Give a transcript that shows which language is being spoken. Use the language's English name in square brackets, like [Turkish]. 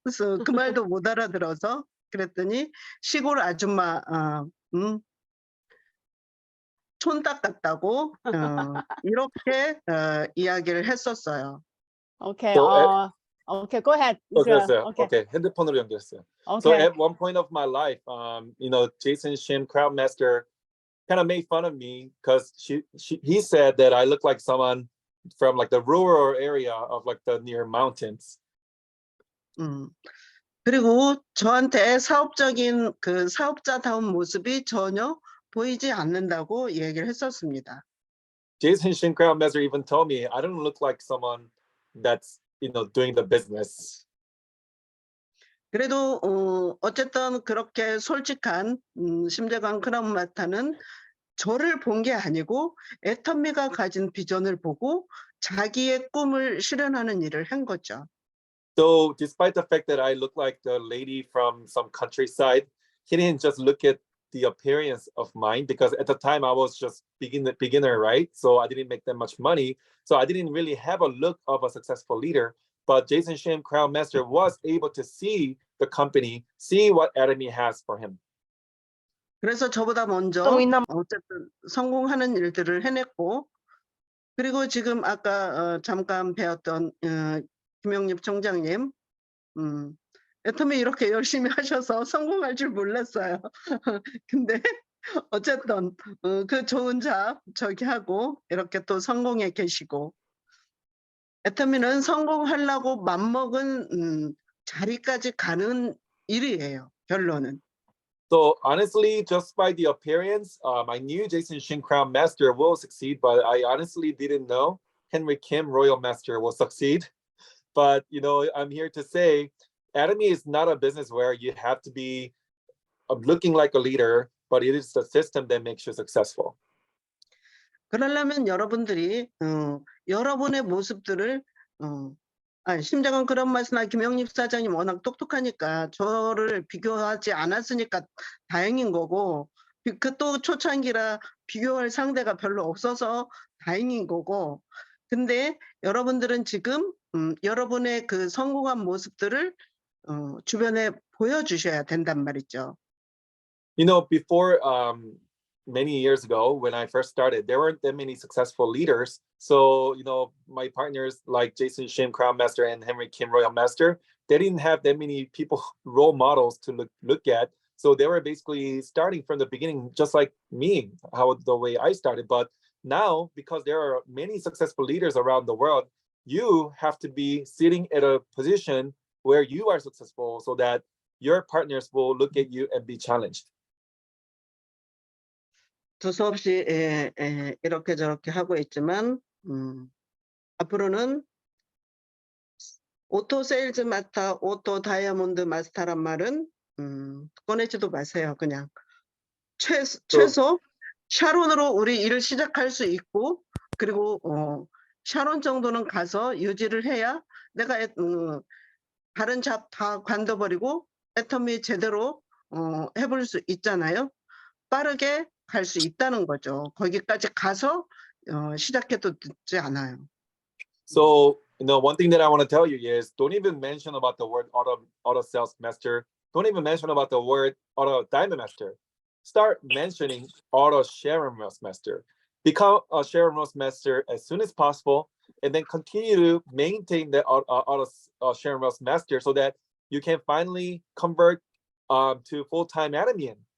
[Korean] 그래서 그 말도 못 알아들어서 그랬더니 시골 아줌마 촌딱 같다고 이렇게 이야기를 했었어요. [English] Okay, So okay, go ahead. Israel. [Korean] Okay, 핸드폰으로 연결했어요. [English] So Okay. at one point of my life, Jason Shim, Crowd Master, kind of made fun of me because he said that I look like someone from like the rural area of like the near mountains. [Korean] 그리고 저한테 사업적인 그 사업자다운 모습이 전혀 보이지 않는다고 얘기를 했었습니다. [English] Jason Shim, Crowd Master even told me I don't look like someone that's doing the business. [Korean] 그래도 어쨌든 그렇게 솔직한 심재관 크라운 마스터는 저를 본 게 아니고 애터미가 가진 비전을 보고 자기의 꿈을 실현하는 일을 한 거죠. [English] So despite the fact that I look like the lady from some countryside, he didn't just look at the appearance of mine, because at the time I was just beginner, right? So I didn't make that much money. So I didn't really have a look of a successful leader. But Jason Shim, Crown Master, was able to see the company, see what Atomy has for him. [Korean] 그래서 저보다 먼저 어쨌든 성공하는 일들을 해냈고, 그리고 지금 아까 잠깐 배웠던 김영립 총장님, 애터미 이렇게 열심히 하셔서 성공할 줄 몰랐어요. 근데 어쨌든 그 좋은 잡 저기 하고 이렇게 또 성공해 계시고, 애터미는 성공하려고 맘먹은 자리까지 가는 일이에요, 결론은. [English] So honestly, just by the appearance, I knew Jason Shin, Crown Master, will succeed, but I honestly didn't know Henry Kim, Royal Master, will succeed. But I'm here to say, Atomy is not a business where you have to be looking like a leader, but it is the system that makes you successful. [Korean] 그러려면 여러분들이 여러분의 모습들을 심재관 그런 말씀나 김영립 사장님 워낙 똑똑하니까 저를 비교하지 않았으니까 다행인 거고, 그 또 초창기라 비교할 상대가 별로 없어서 다행인 거고, 근데 여러분들은 지금 여러분의 그 성공한 모습들을 주변에 보여주셔야 된단 말이죠. [English] Before many years ago, when I first started, there weren't that many successful leaders. So, my partners like Jason Shim, Crown Master, and Henry Kim, Royal Master, they didn't have that many people, role models to look at. So they were basically starting from the beginning, just like me, the way I started. But now, because there are many successful leaders around the world, you have to be sitting at a position where you are successful so that your partners will look at you and be challenged. [Korean] 두서없이 이렇게 저렇게 하고 있지만 앞으로는 오토 세일즈 마스터, 오토 다이아몬드 마스터란 말은 꺼내지도 마세요. 그냥 최소 샤론으로 우리 일을 시작할 수 있고, 그리고 샤론 정도는 가서 유지를 해야 내가 다른 잡 다 관둬버리고 애터미 제대로 해볼 수 있잖아요. 빠르게 갈 수 있다는 거죠. 거기까지 가서 시작해도 늦지 않아요. [English] So, one thing that I want to tell you is don't even mention about the word auto sales master. Don't even mention about the word auto diamond master. Start mentioning auto Sharon Ross master. Become a Sharon Ross master as soon as possible, and then continue to maintain the auto Sharon Ross master so that you can finally convert to full-time admin.